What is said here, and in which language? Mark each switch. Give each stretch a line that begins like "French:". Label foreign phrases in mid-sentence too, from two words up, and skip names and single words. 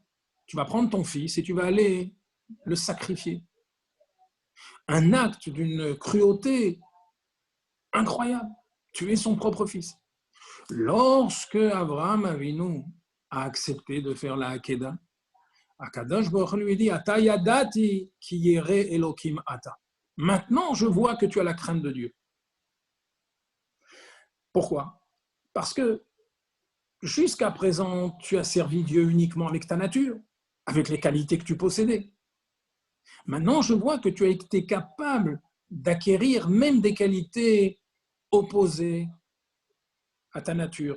French: Tu vas prendre ton fils et tu vas aller le sacrifier. Un acte d'une cruauté incroyable. Tuer son propre fils. Lorsque Abraham Avinu a accepté de faire la Hakeda,
Hebrew: הקדוש ברוך הוא
French: lui dit,
Hebrew: עתה ידעתי כי ירא אלהים אתה.
French: Maintenant, je vois que tu as la crainte de Dieu. Pourquoi? Parce que jusqu'à présent, tu as servi Dieu uniquement avec ta nature, avec les qualités que tu possédais. Maintenant, je vois que tu as été capable d'acquérir même des qualités opposées à ta nature.